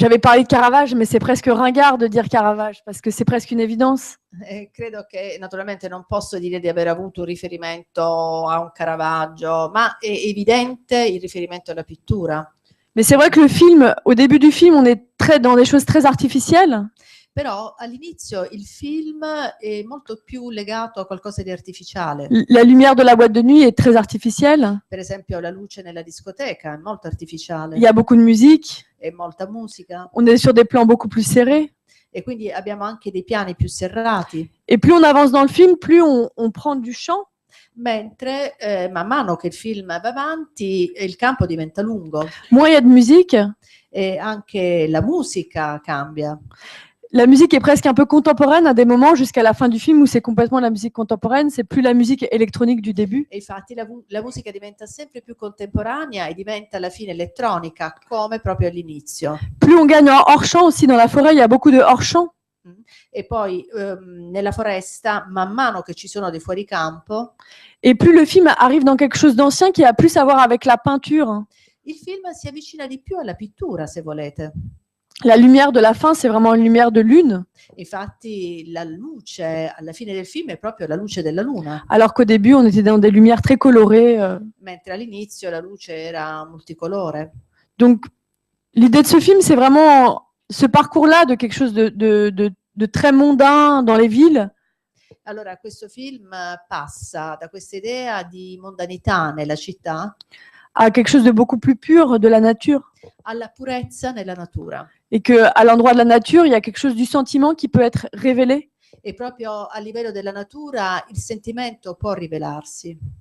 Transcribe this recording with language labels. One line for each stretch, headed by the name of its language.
French: J'avais parlé de Caravage, mais c'est presque ringard de dire Caravage parce que c'est presque une évidence.
Italian: Credo che naturalmente non posso dire di aver avuto un riferimento a un Caravaggio, ma è evidente il riferimento alla pittura.
French: Mais c'est vrai que le film, au début du film, on est dans des choses très artificielles.
Italian: Però all'inizio il film è molto più legato a qualcosa di artificiale.
French: La lumière de la boîte de nuit est très artificielle.
Italian: Per esempio la luce nella discoteca è molto artificiale.
French: Il y a beaucoup de musique.
Italian: E molta musica.
French: On est sur des plans beaucoup plus serrés.
Italian: E quindi abbiamo anche dei piani più serrati.
French: Et plus on avance dans le film, plus on prend du champ.
Italian: Mentre man mano che il film va avanti il campo diventa lungo.
French: Moins il y a de musique.
Italian: E anche la musica cambia.
French: la musique est presque un peu contemporaine à des moments jusqu'à la fin du film où c'est complètement la musique contemporaine, c'est plus la musique électronique du début.
Italian: E infatti la musica diventa sempre più contemporanea e diventa alla fine elettronica, come proprio all'inizio.
French: Plus on gagne en hors-champ aussi, dans la forêt, il y a beaucoup de hors-champ.
Italian: E poi nella foresta, man mano che ci sono dei fuoricampo,
French: Et plus le film arrive dans quelque chose d'ancien qui a plus à voir avec la peinture.
Italian: il film si avvicina di più alla pittura, se volete.
French: La lumière de la fin, c'est vraiment une lumière de lune,
Italian: Infatti la luce alla fine del film è proprio la luce della luna,
French: alors qu'au début, on était dans des lumières très colorées.
Italian: mentre all'inizio la luce era multicolore.
French: Donc, l'idée de ce film, c'est vraiment ce parcours-là de quelque chose de très mondain dans les villes,
Italian: Allora, questo film passa da questa idea di mondanità nella città
French: à quelque chose de beaucoup plus pur de la nature.
Italian: alla purezza nella natura.
French: Et qu'à l'endroit de la nature, il y a quelque chose du sentiment qui peut être révélé.
Italian: E proprio a livello della natura il sentimento può rivelarsi.